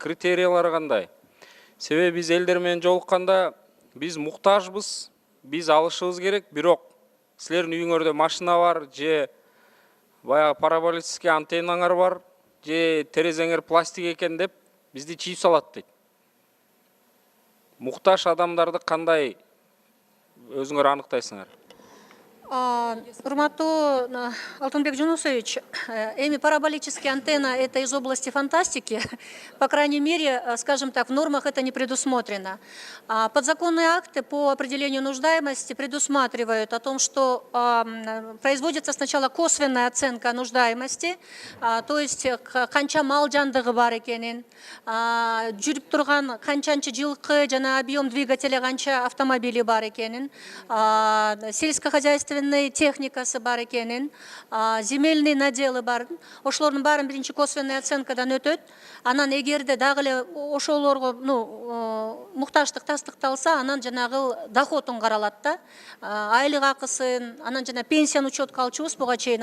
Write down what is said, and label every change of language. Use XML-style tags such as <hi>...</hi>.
<ky>Критериялары кандай? Себеби биз элдер менен жолукканда биз муктажбыз, биз алышыбыз керек, бирок силердин үйүңөрдө машина бар, же баягы параболический антеннаңар бар, же терезеңер пластик экен деп бизди чийип салат дейт. Муктаж адамдарды кандай өзүңөр аныктайсыңар? Урматтуу Алтынбек Жунусович, эми</ky> <ru>параболические антенна это из области фантастики. По крайней мере, скажем так, в нормах это не предусмотрено. Подзаконные акты по определению нуждаемости предусматривают о том, что производится сначала косвенная оценка нуждаемости, то есть</ru> <ky>канча мал жандыгы бар экенин, жүрүп турган канчанчы жылкы жана объем двигателя канча автомобили бар экенин, сельскохозяйственный техникасы бар экенин, земельный наделы бар. Ошолордун баарын биринчи косвенный оценкадан өтөт. Анан эгерде дагы эле ошолорго муктаждык тастыкталса, анан жанагы доходун каралат да. Айлык акысын, анан жана пенсияны учетко алчубуз буга чейин.</ky>